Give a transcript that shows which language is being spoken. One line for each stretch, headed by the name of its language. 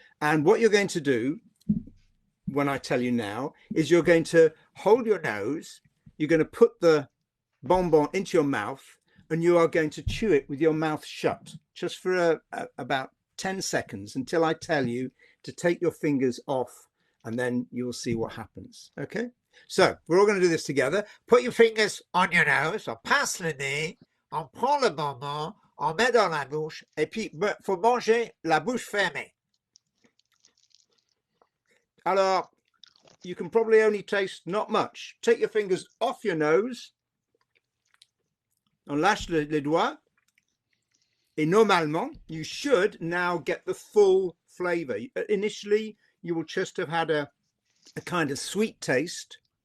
English: And what you're going to do when I tell you now is you're going to hold your nose, you're going to put the bonbon into your mouth, and you are going to chew it with your mouth shut just for about 10 seconds until I tell you to take your fingers off, and then you'll see what happens. Okay? So we're all going to do this together. Put your fingers on your nose,
French: on passe le nez, on prend le bonbon, on met dans la bouche, et puis faut manger la bouche fermée. Alors,
English: you can probably only taste not much. Take your fingers off your nose.
French: On lâche les doigts. Et normalement,
English: you should now get the full flavor. Initially, you will just have had a kind of sweet taste.